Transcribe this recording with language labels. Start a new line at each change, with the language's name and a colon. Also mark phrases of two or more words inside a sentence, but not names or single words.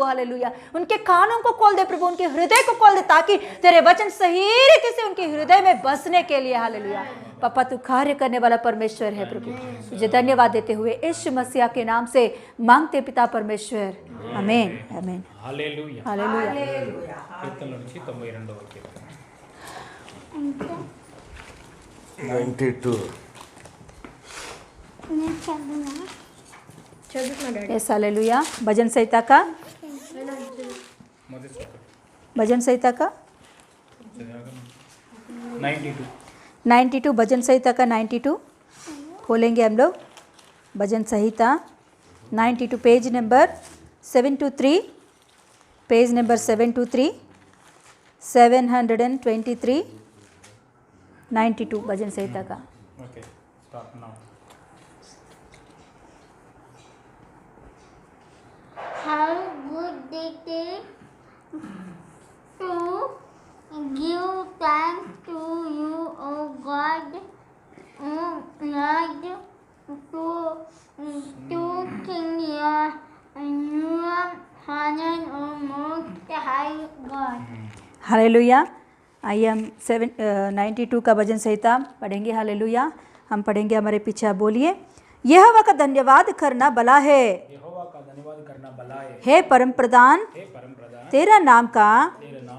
Hindi: हालेलुया, उनके कानों को खोल दे प्रभु, उनके हृदय को खोल दे ताकि तेरे वचन सही रीति से उनके हृदय में बसने के लिए। हालेलुया पापा, तू कार्य करने वाला परमेश्वर है प्रभु। तुझे धन्यवाद देते हुए यीशु मसीह के नाम से मांगते पिता परमेश्वर, आमीन आमीन। हालेलुया हालेलुया।
Telugu: కీర్తనల నుంచి 92వ కీర్తన 92
Hindi: यस हालेलुया। भजन संहिता का
Telugu: మొదటి శ్లోకం
Hindi: भजन संहिता का 92 92 भजन संहिता का 92 खोलेंगे हम लोग। भजन संहिता 92 पेज नंबर 723, पेज नंबर 723, 723, 92 भजन संहिता का।
English: okay start now How good it is to give thanks to you, O God, O Lord, to King your honor, O Most High God.
Hindi: हालेलुया। आइए हम 92 का भजन संहिता पढ़ेंगे। हालेलुया, हम पढ़ेंगे, हमारे पीछे आप बोलिए। यहोवा का धन्यवाद करना भला है, यहोवा का धन्यवाद करना भला है। हे परम प्रधान, हे परम प्रधान, तेरा नाम का तेरे नाम